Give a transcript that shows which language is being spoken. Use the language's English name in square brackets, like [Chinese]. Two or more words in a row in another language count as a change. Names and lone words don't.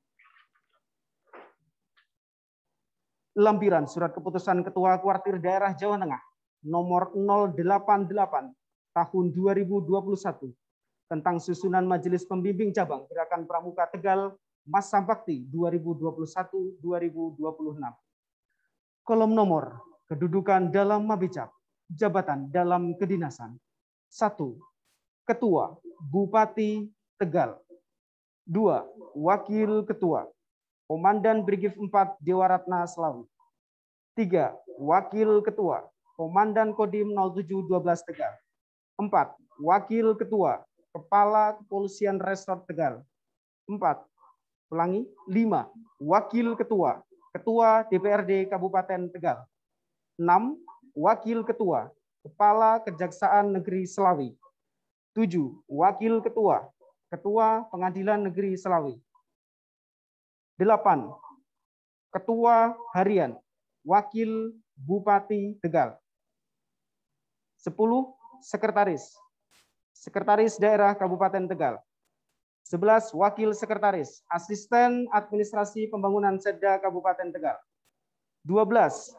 [Indonesian] Lampiran Surat Keputusan Ketua Kuartir Daerah Jawa Tengah nomor 088 tahun 2021 tentang susunan Majelis Pembimbing Cabang Gerakan Pramuka Tegal Masa Bakti 2021-2026. Kolom nomor kedudukan dalam Mabicap, jabatan dalam kedinasan. 1. Ketua Bupati Tegal. 2. Wakil Ketua Komandan Brigif 4 Dewaratna Slawi. 3. Wakil Ketua Komandan Kodim 0712 Tegal. 4. Wakil Ketua Kepala Kepolisian Resort Tegal. 4. Ulangi. 5. Wakil Ketua Ketua DPRD Kabupaten Tegal. 6. Wakil Ketua Kepala Kejaksaan Negeri Slawi. 7. Wakil Ketua Ketua Pengadilan Negeri Slawi. 8. Ketua Harian Wakil Bupati Tegal. 10. Sekretaris Sekretaris Daerah Kabupaten Tegal. 11. Wakil Sekretaris Asisten Administrasi Pembangunan Setda Kabupaten Tegal. 12.